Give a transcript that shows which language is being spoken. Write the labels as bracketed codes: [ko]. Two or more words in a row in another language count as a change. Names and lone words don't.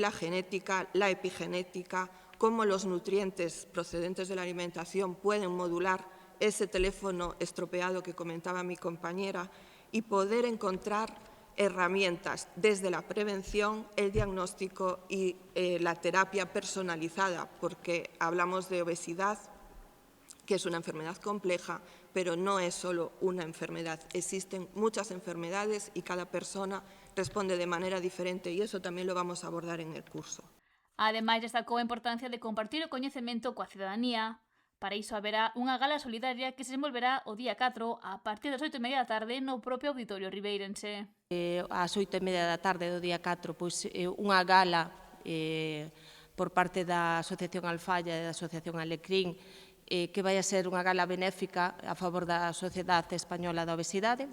[es] la genética, la epigenética, cómo los nutrientes procedentes de la alimentación pueden modular ese teléfono estropeado que comentaba mi compañera y poder encontrar herramientas desde la prevención, el diagnóstico y la terapia personalizada, porque hablamos de obesidad, que es una enfermedad compleja, pero no es solo una enfermedad. Existen muchas enfermedades y cada persona responde de manera diferente y eso también lo vamos a abordar en el curso. [gl] Ademais, destacou a importancia de compartir o coñecemento coa cidadanía. Para iso haberá unha gala solidaria que se desenvolverá o día 4 a partir das 8:30 da tarde no propio Auditorio Ribeirense. Ás 8:30 da tarde do día 4, unha gala por parte da Asociación Alfalla e da Asociación Alecrín que vai a ser unha gala benéfica a favor da Sociedade Española da Obesidade.